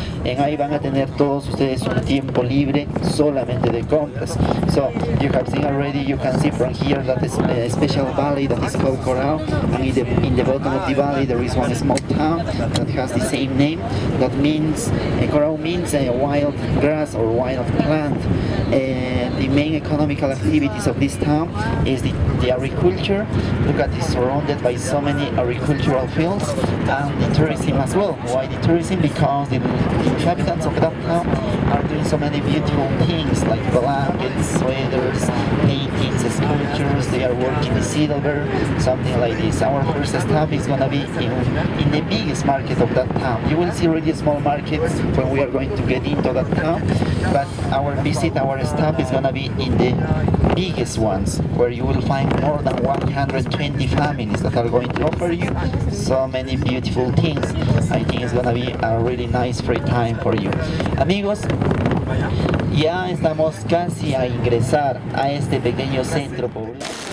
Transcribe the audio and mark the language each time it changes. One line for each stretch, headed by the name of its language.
Spanish: En ahí van a tener todos ustedes un tiempo libre solamente de compras.
English: So you have seen already, you can see from here that is a special valley that is called Corral, and in the bottom of the valley there is one small town that has the same name. That means, Corral means a wild grass or wild plant. The main economical activities of this town is the agriculture. Look at this, surrounded by so many agricultural fields, and the tourism as well. Why the tourism? Because the inhabitants of that town are doing so many beautiful things like blankets, sweaters, paintings, sculptures. They are working the silver, something like this. Our first stop is gonna be in the biggest market of that town. You will see already a small market when we are going to get into that town, but our stop is gonna be in the biggest ones, where you will find more than 120 families that are going to offer you so many beautiful things. I think it's gonna be a really nice free time for you.
Spanish: Amigos, ya estamos casi a ingresar a este pequeño centro poblado.